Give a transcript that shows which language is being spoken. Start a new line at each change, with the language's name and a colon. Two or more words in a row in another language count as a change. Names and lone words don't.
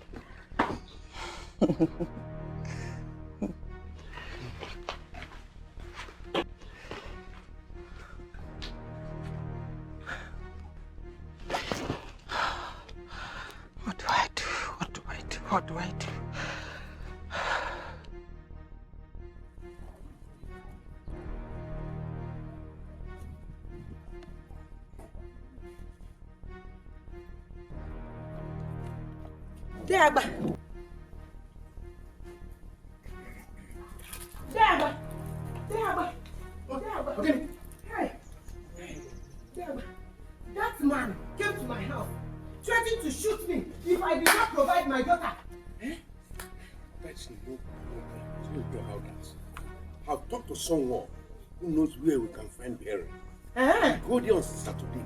English: What do I do? What do I do? What do I do? Dagba. Dagba. Dagba. Dagba. Okay. Hey. Dagba. That man came to my house, threatening to shoot me if I did not provide my daughter. That's no about that. I've talked to someone who knows where we can find Barry. Go there on Saturday.